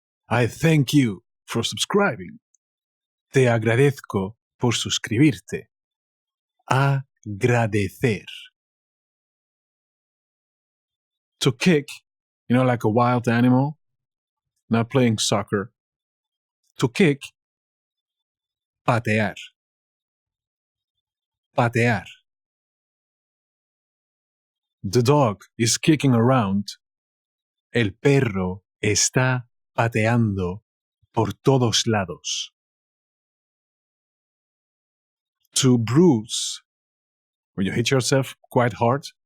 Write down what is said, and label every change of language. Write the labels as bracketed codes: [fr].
[en] I thank you for subscribing. [es] Te agradezco por suscribirte. Agradecer. [en] To kick, like a wild animal, not playing soccer. To kick, patear. [es] Patear. [en] The dog is kicking around. [es] El perro está pateando por todos lados. [en] To bruise, when you hit yourself quite hard.